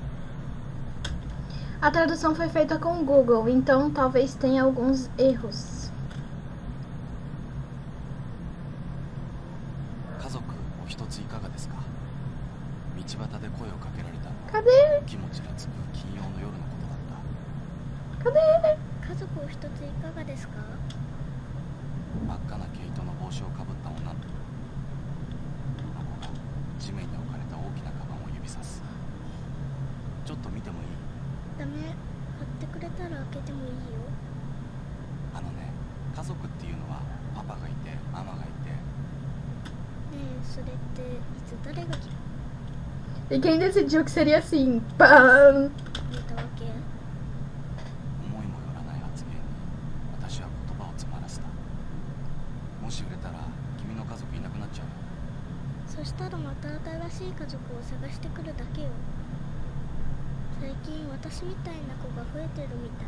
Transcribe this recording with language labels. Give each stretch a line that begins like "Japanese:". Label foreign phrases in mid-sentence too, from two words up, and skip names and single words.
Portuguese: A tradução foi feita com o Google, então talvez tenha alguns erros. Cadê? Cadê?
Japanese: 家族を一ついかがですか? 真っ赤な毛糸の帽子をかぶった女の子が地面に置かれた大きなカバンを指さす。ちょっと見てもいい? ダメ。買ってくれたら開けてもいいよ。あのね、家族っていうのはパパがいてママがいて。ねえ、それっていつ誰が決
Portuguese: E quem decidiu que seria assim? Pam!
Japanese: めたわけ? 思いもよらない発言に私は言葉を詰まらせた。もし売れたら君の家族いなくなっちゃうよ。そしたらまた新しい家族を探してくるだけよ。最近私みたいな子が増えてるみたい。